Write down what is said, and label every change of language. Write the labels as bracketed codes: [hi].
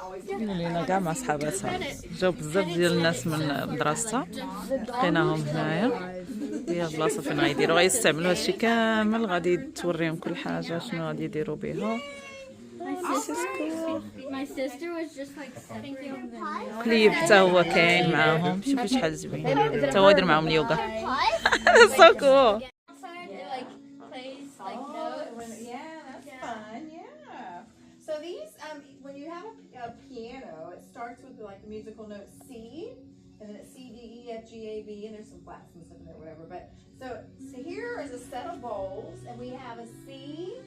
[ar] لينا كاع مع صحاباتها، جاو بزاف ديال الناس من مدرستها، لقيناهم هنايا. هي بلاصه فين غيديروا، غيستعملوا هادشي كامل، غادي توريهم كل حاجه شنو غادي يديروا بها. [en] My sister was just like thinking of the [ar] كليب حتى هو كاين معاهم. شوفوا شحال زوين، حتى هو يدير معاهم اليوغا. [en] so cool. outside. It like plays like notes. Yeah, that's fun. Yeah. So these, when you have a piano, it starts with like the musical note C, and then it's C, D, E, F, G, A, B, and there's some flats and stuff in there, whatever. But so here is a set of bowls, and we have a C.